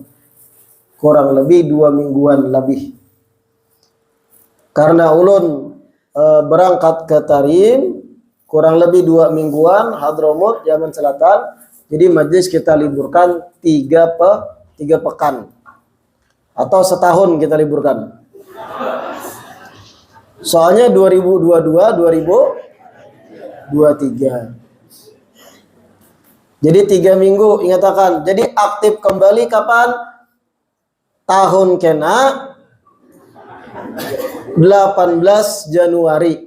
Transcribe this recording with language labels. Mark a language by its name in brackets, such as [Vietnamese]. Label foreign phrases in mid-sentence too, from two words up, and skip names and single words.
[Banjar] Kurang lebih 2 mingguan lebih. Karena ulun berangkat ke Tarim kurang lebih 2 mingguan, Hadramut Yaman Selatan. Jadi majelis kita liburkan 3 pekan. Atau setahun kita liburkan. Soalnya 2022 2023. Jadi 3 minggu, ingatakan. Jadi aktif kembali kapan? Tahun kena 18 Januari.